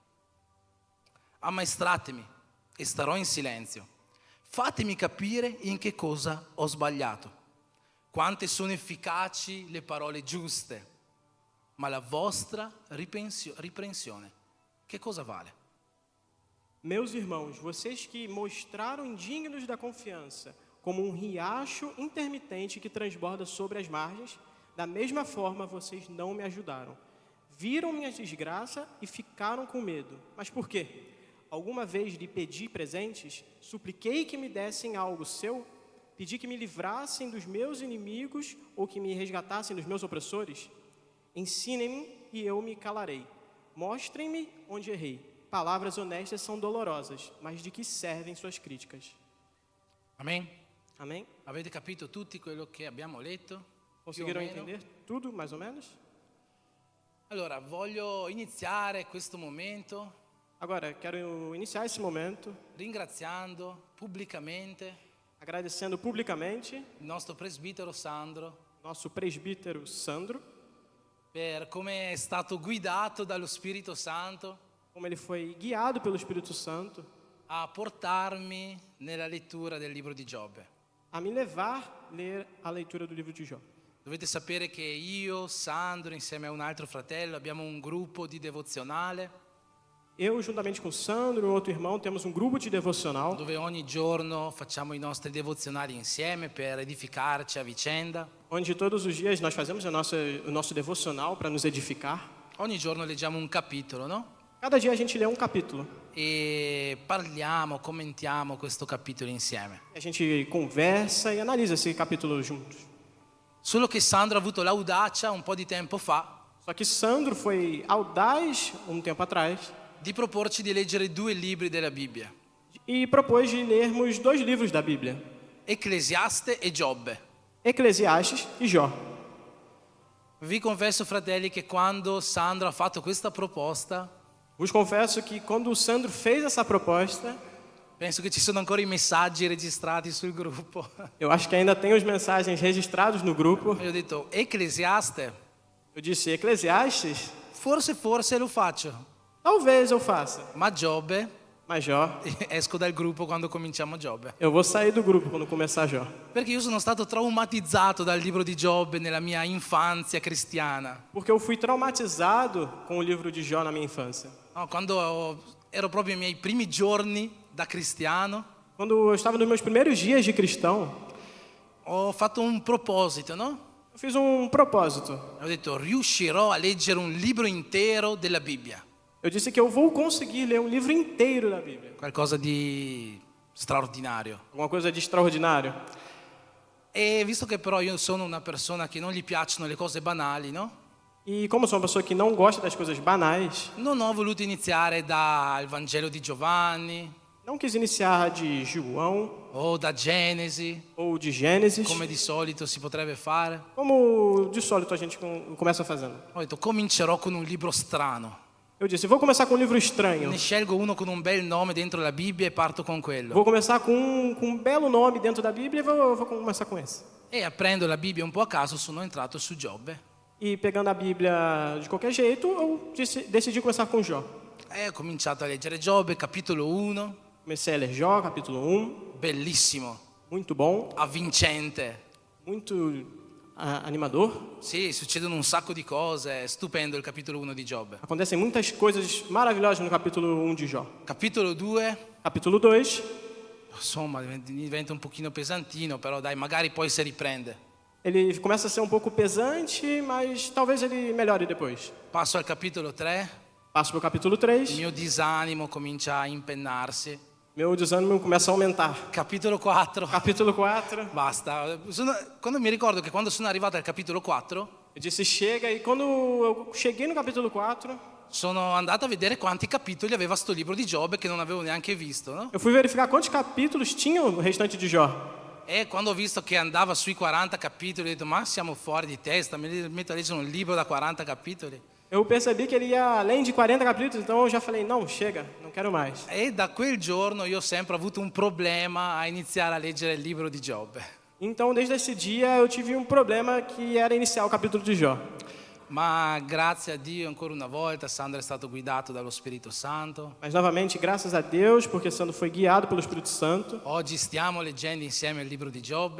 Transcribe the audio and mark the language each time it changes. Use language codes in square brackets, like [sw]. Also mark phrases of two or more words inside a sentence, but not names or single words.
[it] Ammaestratemi e starò in silenzio. Fatemi capire in che cosa ho sbagliato. Quante sono efficaci le parole giuste, ma la vostra riprensione, che cosa vale? [pt] Meus irmãos, vocês que mostraram indignos da confiança, como um riacho intermitente que transborda sobre as margens, da mesma forma vocês não me ajudaram. Viram minha desgraça e ficaram com medo. Mas por quê? Alguma vez lhe pedi presentes? Supliquei que me dessem algo seu? Pedi que me livrassem dos meus inimigos ou que me resgatassem dos meus opressores? Ensinem-me e eu me calarei. Mostrem-me onde errei. Palavras honestas são dolorosas, mas de que servem suas críticas? [it] Amen? [pt] Amém? [it] Avete capito tutti quello che abbiamo letto? [pt] Conseguiram [it] Più o meno? [pt] entender tudo, mais ou menos? [it] Allora, voglio iniziare questo momento [pt] Agora, quero iniciar esse momento [it] ringraziando pubblicamente [pt] agradecendo publicamente [it] il nostro presbitero Sandro [pt] nosso presbítero Sandro, [it] per come è stato guidato dallo Spirito Santo [pt] como ele foi guiado pelo Espírito Santo [it] a portarmi nella lettura del libro di Giobbe. [pt] a me levar a ler a leitura do livro de Jó. [it] Dovete sapere che io, Sandro, insieme a un altro fratello, abbiamo un gruppo di devozionale [pt] Eu, juntamente com Sandro e um outro irmão, temos grupo de devocional, [it] dove ogni giorno facciamo i nostri devozionali insieme per edificarci a vicenda. [pt] onde todos os dias nós fazemos o nosso devocional para nos edificar. [it] Ogni giorno leggiamo un capitolo, no? [pt] Cada dia a gente lê um capítulo. [it] e parliamo, commentiamo questo capitolo insieme. [pt] A gente conversa e analisa esse capítulo juntos. [it] Solo che Sandro ha avuto l'audacia un po' di tempo fa [pt] Só que Sandro foi audaz tempo atrás [it] di proporci di leggere 2 libri della Bibbia, [pt] e propôs de lermos 2 livros da Bíblia, [it] Ecclesiaste e Giobbe. [pt] Eclesiastes e Jó. [it] Vi confesso, fratelli, che quando Sandro ha fatto questa proposta, [pt] Vos confesso que quando o Sandro fez essa proposta, [it] penso che ci sono ancora i messaggi registrati sul gruppo. [pt] eu acho que ainda tem as mensagens registradas no grupo. [it] E ho detto, Ecclesiaste? [pt] Eu disse, Eclesiastes? [it] Forse lo faccio, [pt] Talvez eu faça. [it] ma Giobbe, [pt] Mas Jó, [it] esco dal gruppo quando cominciamo Giobbe. [pt] eu vou sair do grupo quando começar Jó. [it] Perché io sono stato traumatizzato dal libro di Giobbe nella mia infanzia cristiana. [pt] Porque eu fui traumatizado com o livro de Jó na minha infância. [it] No, ero proprio i miei primi giorni da cristiano, [pt] Quando eu estava nos meus primeiros dias de cristão, [it] ho fatto un proposito, no? [pt] eu fiz propósito. [it] Ho detto, riuscirò a leggere un libro intero della Bibbia. [pt] Eu disse que eu vou conseguir ler um livro inteiro da Bíblia. [it] Qualcosa di straordinario. [pt] Alguma coisa de extraordinário. [it] E visto che però io sono una persona che non gli piacciono le cose banali, no? [pt] E como sou uma pessoa que não gosta das coisas banais, [it] Non ho voluto iniziare dal Vangelo di Giovanni [pt] não quis iniciar de João [it] o da Genesi, [pt] ou de Gênesis, [it] come di solito si potrebbe fare. [pt] como de sólido a gente começa fazendo. [it] Ho detto, comincerò con un libro strano. [pt] Eu disse, vou começar com um livro estranho. [it] Ne scelgo uno con un bel nome dentro la Bibbia e parto con quello. [pt] Vou começar com um belo nome dentro da Bíblia e vou começar com esse. [it] E aprendo la Bibbia un po' a caso, sono entrato su Giobbe. [pt] E pegando a Bíblia de qualquer jeito, eu decidi começar com Jó. [it] E ho cominciato a leggere Giobbe, capitolo 1, [pt] Comecei a ler Jó, capítulo 1, [it] bellissimo, [pt] muito bom, [it] avvincente. [pt] muito animador. [it] Sì, succedono un sacco di cose, è stupendo il capitolo 1 di Giobbe. [pt] Acontecem muitas coisas maravilhosas no capítulo 1 de Jó. [it] Capitolo 2, [pt] Capítulo 2, [it] insomma, diventa un pochino pesantino, però dai, magari poi si riprende. [pt] ele começa a ser um pouco pesante, mas talvez ele melhore depois. [it] Passo al capitolo 3, [pt] Passo para o capítulo [it] il [pt] 3, [it] mio disanimo comincia a impennarsi. [pt] meu desânimo começa a aumentar. [it] Capitolo 4, [pt] Capítulo 4, [it] basta. Quando mi ricordo che quando sono arrivato al capitolo 4, [pt] eu disse chega, e quando eu cheguei no capítulo 4, [it] sono andato a vedere quanti capitoli aveva sto libro di Giobbe che non avevo neanche visto, no? [pt] eu fui verificar quantos capítulos tinha o restante de Jó. [it] E quando ho visto che andava sui 40 capitoli, ho detto, ma siamo fuori di testa, mi metto a leggere un libro da 40 capitoli. [pt] Eu percebi que ele ia além de 40 capítulos, então eu já falei, não, chega, não quero mais. [it] E da quel giorno io ho sempre avuto un problema a iniziare a leggere il libro di Giobbe. [pt] Então, desde esse dia, eu tive um problema que era iniciar o capítulo de Jó. [it] Ma grazie a Dio ancora una volta Sandro è stato guidato dallo Spirito Santo. [pt] Mas, novamente, graças a Deus, porque Sandro foi guiado pelo Espírito Santo. [it] Oggi stiamo leggendo insieme il libro di Giobbe